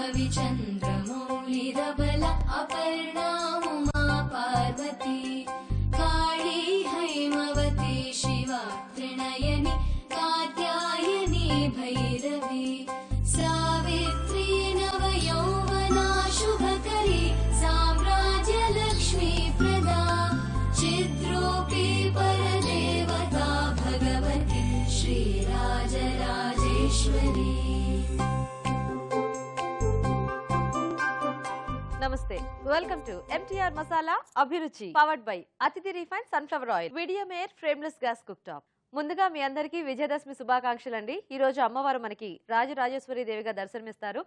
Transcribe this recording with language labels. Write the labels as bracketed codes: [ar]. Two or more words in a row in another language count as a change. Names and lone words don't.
[sa] चन्द्रमौलिरबल अपर्णा उमा पार्वती काली हैमवती शिवा त्रिनयनी कात्यायनी भैरवी सावित्री नवयौवना शुभकरी साम्राज्यलक्ष्मी प्रदा चिद्रूपी परदेवता भगवती श्रीराजराजेश्वरी। [en] నమస్తే, welcome to ఎంటీఆర్ మసాలా అభిరుచి powered by అతిథి refine sunflower oil medium air frameless gas cook top. [te] ముందుగా మీ అందరికీ విజయదశమి శుభాకాంక్షలు అండి. ఈ రోజు అమ్మవారు మనకి రాజరాజేశ్వరి దేవిగా దర్శనమిస్తారు.